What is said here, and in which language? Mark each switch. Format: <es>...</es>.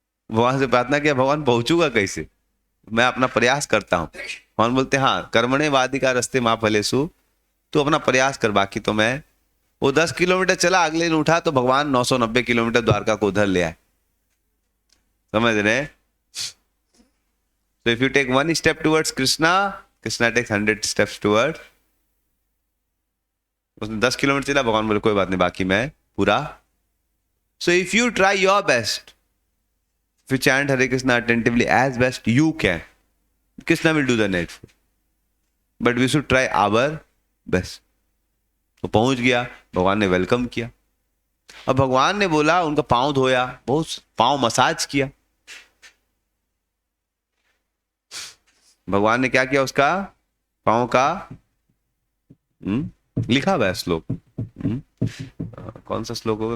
<hi>वहां से प्रार्थना किया भगवान पहुंचूगा कैसे, मैं अपना प्रयास करता हूं. भगवान बोलते हाँ कर्मणे वादिका रस्ते माँ फलेसु, तो अपना प्रयास कर, बाकी तो मैं. वो 10 किलोमीटर चला, अगले दिन उठा तो भगवान 990 किलोमीटर द्वारका को उधर ले आए. समझ रहे?</hi> <en>So if you take 1 step towards Krishna, Krishna takes 100 steps towards.</en> <hi>उसने 10 किलोमीटर चला, भगवान बोले कोई बात नहीं, बाकी मैं पूरा.</hi> <en>So if you try your best, if you chant Hare Krishna attentively as best you can, Krishna will do the needful. But we should try our best.</en> <hi>तो पहुंच गया, भगवान ने वेलकम किया. अब भगवान ने बोला, उनका पांव धोया, बहुत पांव मसाज किया. भगवान ने क्या किया उसका पांव का? लिखा हुआ है श्लोक. कौन सा श्लोक होगा?</hi>